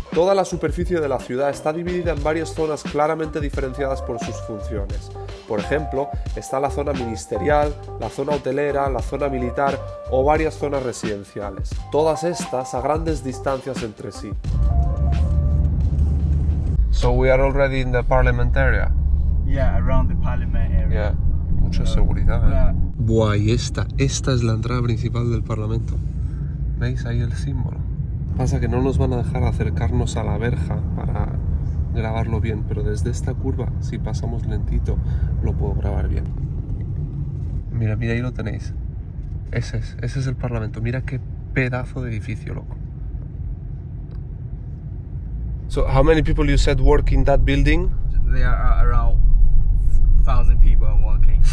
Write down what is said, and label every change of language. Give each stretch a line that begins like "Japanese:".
Spanish: Toda la superficie de la ciudad está dividida en varias zonas claramente diferenciadas por sus funciones. Por ejemplo, está la zona ministerial, la zona hotelera, la zona militar o varias zonas residenciales. Todas estas a grandes distancias entre sí.
English: So we are already in the parliament area. Yeah, around the parliament area.
Spanish: Yeah, mucha seguridad. Buah, y esta es la entrada principal del parlamento. ¿Veis ahí el símbolo? Pasa que no nos van a dejar acercarnos a la verja para grabarlo bien, pero desde esta curva, si pasamos lentito, lo puedo grabar bien. Mira, ahí lo tenéis. Ese es el parlamento. Mira qué pedazo de edificio, loco.
English: So, how many people you said work in that building? There are around 1,000 people working.